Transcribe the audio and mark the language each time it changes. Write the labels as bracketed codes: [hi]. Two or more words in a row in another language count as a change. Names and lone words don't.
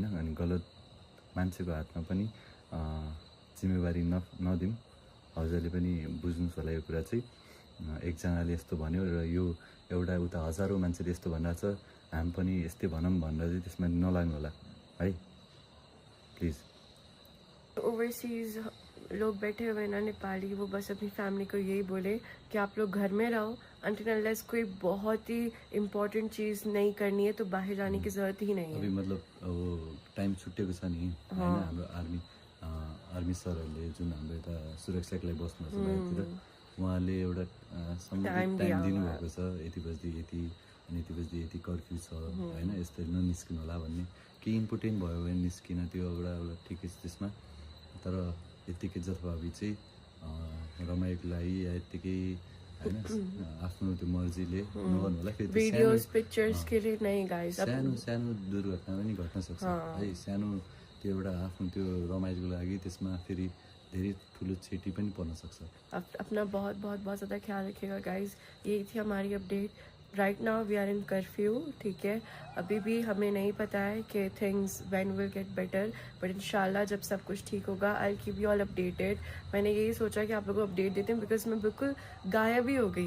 [ne] अनि गलत मान्छेको हातमा पनि जिम्मेवारी नदिउँ। हजुरले पनि बुझ्नुहोस् होला यो कुरा चाहिँ। एकजनाले यस्तो भन्यो र यो एउटा उता हजारौँ मान्छेले यस्तो भनिरहेको छ, हामी पनि यस्तै भनौँ भनेर चाहिँ त्यसमा नलाग्नु होला है प्लिज। [hi] ओवरसीज लोग बैठे हुए ना नेपाली, वो बस अपनी फैमिली को यही बोले कि आप लोग घर में रहो [en] until unless [hi] कोई बहुत ही इम्पोर्टेंट चीज़ नहीं करनी है तो बाहर जाने की जरूरत ही नहीं है। अभी मतलब [ne] अब टाइम छुट्टिएको छ नि होइन। हाम्रो आर्मी सरहरूले जुन हाम्रो यता सुरक्षाको लागि बस्नुहुन्छ बाहिरतिर उहाँले एउटा टाइम दिनुभएको छ। यति बजी यति अनि यति बजी यति कर्फ्यू छ होइन। यस्तै ननिस्किनु होला भन्ने केही इम्पोर्टेन्ट भयो भने निस्किन त्यो एउटा ठिकै छ त्यसमा। तर यत्तिकै जथाभावी चाहिँ रमाइको लागि या यत्तिकै होइन आफ्नो त्यो मर्जीले नगर्नु होला। फेरि [en] videos pictures [hi] के लिए नहीं गाइस। [ne] सानो दुर्घटना पनि घट्न सक्छ है। सानो त्यो एउटा आफ्नो त्यो रमाइलोको लागि त्यसमा फेरि धेरै ठुलो क्षति पनि पर्न सक्छ। [hi] अपना बहुत ज़्यादा ख्याल रखिएगा गाइस। यही थी हमारी अपडेट। [en] right now we are in curfew, [hi] ठीक है। अभी भी हमें नहीं पता है कि [en] things when will get better, but [hi] इंशाल्लाह जब सब कुछ ठीक होगा [en] I keep you all updated. [hi] मैंने यही सोचा कि आप लोगों को अपडेट देते हैं, बिकॉज मैं बिल्कुल गायब ही हो गई।